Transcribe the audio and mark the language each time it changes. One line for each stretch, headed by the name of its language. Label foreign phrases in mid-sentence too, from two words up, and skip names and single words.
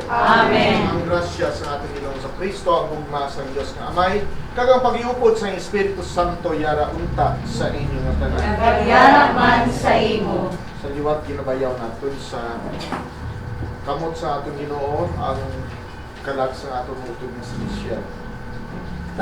Hiligaynon: Amen. Ang grasya sa ating Ginoong sa Kristo, ang bugma sa Diyos nga Amay, kagang pag-iupod sa Espiritu Santo, yara unta sa inyo nga tanan. Yara man sa imo. Sa liwat ginabayaw natin sa kamot sa atong Ginoo ang kalag sa atong utod nga si Michelle.